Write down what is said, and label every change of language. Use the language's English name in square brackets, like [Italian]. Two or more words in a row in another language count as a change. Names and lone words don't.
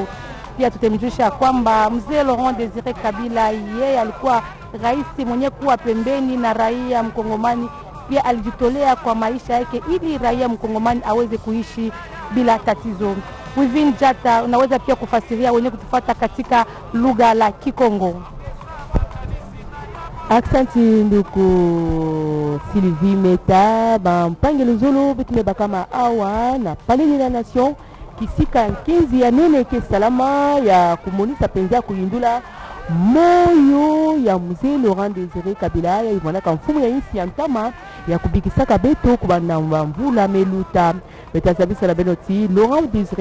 [Swahili] Pia tutemjulisha kwamba mzee Laurent Desire Kabila yeye alikuwa rais mwenye kuwa pembeni na raia mkongomani, pia alijitolea kwa maisha yake ili raia mkongomani aweze kuishi bila tatizo. Within Jata unaweza pia kufasiria wenye kutufuata katika lugha la Kikongo. [Kituba (Democratic Republic of Congo)] Aksanti nduku Sylvie Meta bampangelo zolo bitumeba kama awa na paleli la nation kisika nkinzi ya nene ke salama ya kumonisa penza kuyindula moyo ya mzee Laurent Desire Kabila ya ivanaka mfumu ya insi ya ntama ya kubikisaka beto kubanda mvula meluta betasabisa la benoti Laurent Desire